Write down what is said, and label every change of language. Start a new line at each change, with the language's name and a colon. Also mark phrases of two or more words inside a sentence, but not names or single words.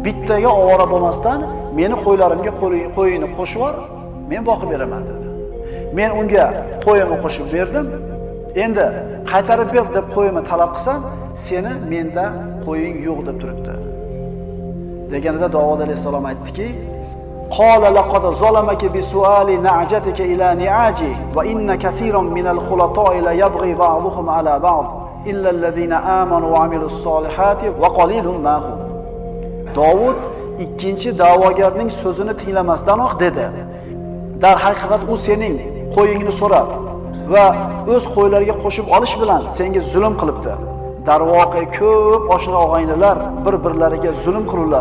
Uzbek: bittaga ovora bo'lmasdan meni qo'ylarimga qo'yingni qo'shib yubor, men boqib beraman dedi. Men unga qo'yimni qo'shib berdim. Endi qaytarib ber deb qo'yimni talab qilsam, seni menda qo'ying yo'q deb turibdi. Deganida Davud alayhisalom aytdiki:
Arabic: "قال لقد ظلمك بسؤال نعجتك إلى نعاجه وإن كثيرا من الخلطاء ليبغي بعضهم على بعض إلا الذين آمنوا وعملوا الصالحات وقليل ما هم."
Uzbek: Davud ikkinchi da'vogarning so'zini tinglamasdanoq dedi: "Dar haqiqat u sening qo'yingni so'rab va o'z qo'ylariga qo'shib olish bilan senga zulm qilibdi. Darvoqe ko'p oshna og'aynilar bir-birlariga zulm qilurlar.